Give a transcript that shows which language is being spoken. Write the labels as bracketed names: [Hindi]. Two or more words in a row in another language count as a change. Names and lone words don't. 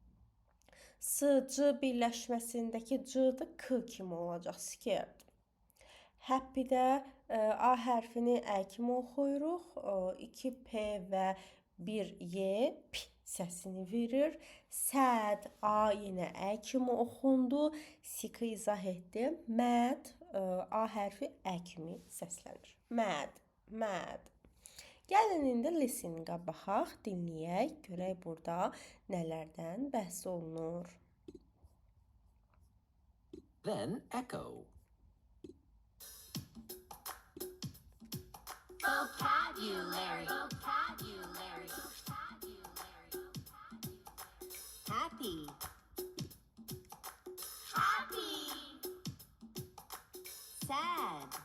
[Azerbaijani] S, c birləşməsindəki c-də k kimi olacaq. [English] Scared. [Azerbaijani] Happy-də A hərfini ə kimi oxuyuruq. 2 p və 1 y, p səsini verir. Sad, A yenə ə kimi oxundu. Sick-i izah etdi. Mad, A hərfi ə kimi səslənir. [English] Mad, mad. [Azerbaijani] Gəlin indi listening-ə baxaq, dinləyək, görək burada nələrdən bəhs olunur. [English] Then echo. Vocabulary. Vocabulary. Happy. Happy. Sad.